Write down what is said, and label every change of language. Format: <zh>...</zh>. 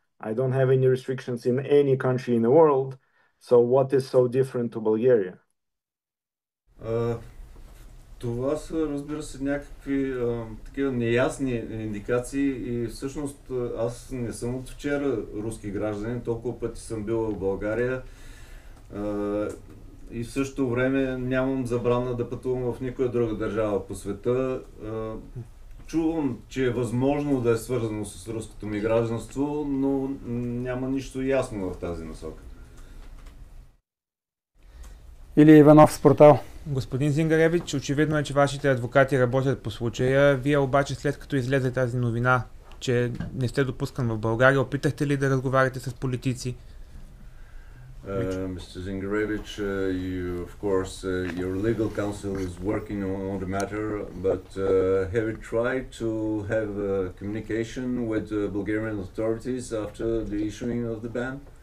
<en>I don't have any restrictions in any country in the world. So what is so different to Bulgaria?</en> <bg>Това са, разбира се, някакви такива неясни индикации, и всъщност аз не съм от вчера руски гражданин, толкова пъти съм бил в България, и в същото време нямам забрана да пътувам в никоя друга държава по света. Чувам, че е възможно да е свързано с руското ми гражданство, но няма нищо ясно в тази насока. Или Иванов с портал. Господин Зингаревич, очевидно е, че вашите адвокати работят по случая. Вие обаче, след като излезе тази новина, че не сте допускан в България, опитахте ли да разговаряте с политици?</bg> <en>Mr. Zingarevich, you, of course, your legal counsel is working on the matter, but have you tried to have communication with Bulgarian authorities after the issuing of the ban?</en>